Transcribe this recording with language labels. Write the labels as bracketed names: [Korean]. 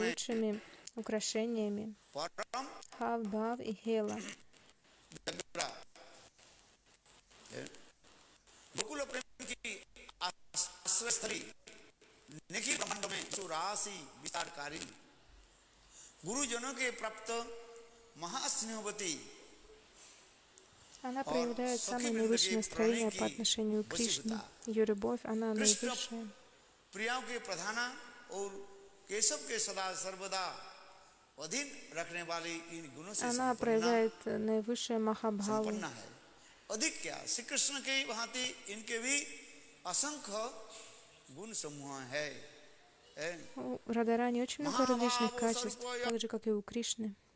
[Russian] наилучшими украшениями. [Hindi] परम [Russian] Хав, Бав и Хела. [Hindi] व्यग्रा गोकुल प्रेम की आश्रय स्थली निखिल ब्रह्मांड में सुरासी विस्तारकारी गुरुजनों के प्राप्त महास्नेहवती [Russian] Она проявляет самое наивысшее настроение по отношению к Кришне. Ее любовь, она наивысшая. [Hindi] प्रियाओं के प्रधाना और केशव के सदा सर्वदा अधीन रखने वाली इन गुणों से [Russian] Она проявляет наивысшее Махабхаву. [Hindi] संपन्न है अधिक क्या श्री कृष्ण के भांति इनके भी असंख्य गुण समूह है [Russian] У Радарани очень много различных качеств, так же, как и у Кришны.